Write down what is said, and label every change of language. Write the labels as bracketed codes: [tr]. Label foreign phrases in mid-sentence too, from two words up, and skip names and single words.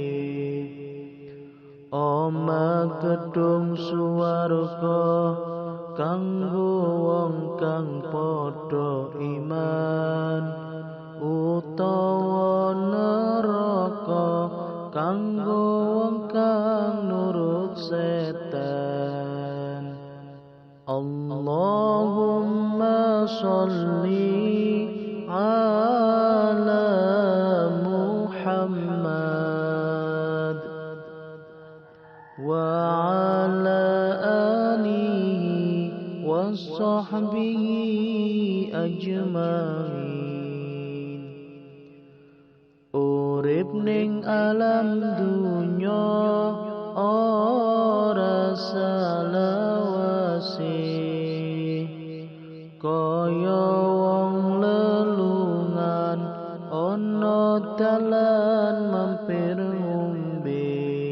[jv] Omah gedung swarga kanggo wong kang padha iman, utawa neraka kanggo wong kang nurut setan. [ar] اللهم صل على محمد وعلى آله وصحبه أجمعين. [jv] Urip neng alam ndunyo ora salawase, Koyo wong lelungan ana dalan mampir ngombe.